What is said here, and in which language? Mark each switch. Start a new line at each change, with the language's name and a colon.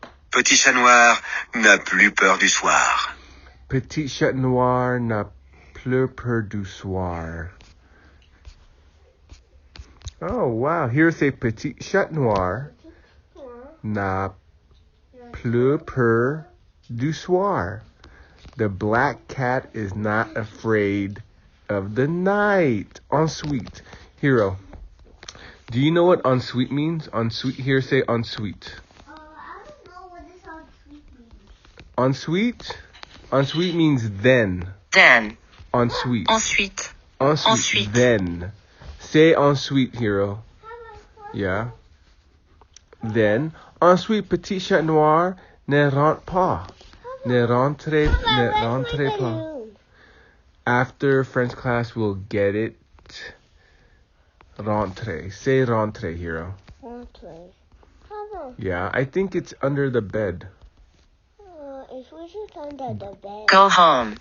French: Petit Chat Noir n'a plus peur du soir. Petit Chat Noir n'a plus peur du soir.
English: Oh, wow. Here say,
French: Petit Chat Noir n'a plus peur du soir.
English: The black cat is not afraid of the night. Ensuite. Hero, do you know what ensuite means? Ensuite, here say ensuite. I don't know what this ensuite means. Ensuite? Ensuite means then. Then.
French: Ensuite. Ensuite. Ensuite. Ensuite.
English: Then. Say ensuite, Hero. Yeah. Then.
French: Ensuite, Petit Chat Noir ne rentre pas. Ne rentrez pas.
English: After French class, we'll get it. Rentrez. Say rentrez, Hero. Okay. Papa, Yeah, I think it's under the bed. if we should under the bed. Go home.